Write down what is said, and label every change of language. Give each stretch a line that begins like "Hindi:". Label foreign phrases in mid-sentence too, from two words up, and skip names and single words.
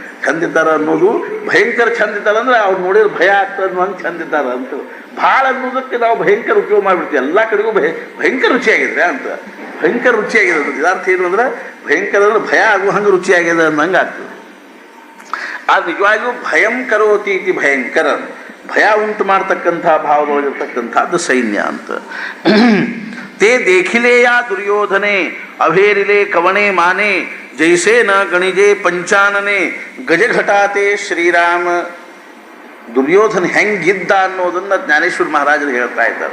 Kannada: ಚಂದಿದ್ದಾರ ಅನ್ನೋದು, ಭಯಂಕರ ಚಂದಿದ್ದಾರ ಅಂದ್ರೆ ಅವ್ರು ನೋಡಿದ್ರೆ ಭಯ ಆಗ್ತದೆ ಅನ್ನೋ ಹಂಗೆ ಚಂದಿದ್ದಾರ ಅಂತ. ಭಾಳ ಅನ್ನೋದಕ್ಕೆ ನಾವು ಭಯಂಕರ ಉಪಯೋಗ ಮಾಡಿಬಿಡ್ತೀವಿ. ಎಲ್ಲ ಕಡೆಗೂ ಭಯಂಕರ ರುಚಿಯಾಗಿದ್ರೆ ಅಂತ, ಭಯಂಕರ ರುಚಿಯಾಗಿದೆ ಅಂತ. ಇದಾರ್ಥ ಏನು ಅಂದ್ರೆ ಭಯಂಕರ ಅಂದ್ರೆ ಭಯ ಆಗುವ ಹಂಗೆ ರುಚಿಯಾಗಿದೆ ಅನ್ನಂಗೆ ಆಗ್ತದೆ. ಅದು ನಿಜವಾಗಿಯೂ
Sanskrit: ಭಯಂ ಕರೋತಿ ಇತಿ ಭಯಂಕರ,
Kannada: ಭಯ ಉಂಟು ಮಾಡ್ತಕ್ಕಂಥ ಭಾವದೊಳಗಿರ್ತಕ್ಕಂಥದ್ದು ಸೈನ್ಯ ಅಂತ.
Marathi: ते देखिलेय दुर्योधने अभेरिले कवणे माने जैसे न गणिजे पंचानने गजघटाते श्रीराम.
Kannada: ದುರ್ಯೋಧನ ಹೆಂಗಿದ್ದ ಅನ್ನೋದನ್ನ ಜ್ಞಾನೇಶ್ವರ ಮಹಾರಾಜರು ಹೇಳ್ತಾ ಇದ್ದಾರೆ.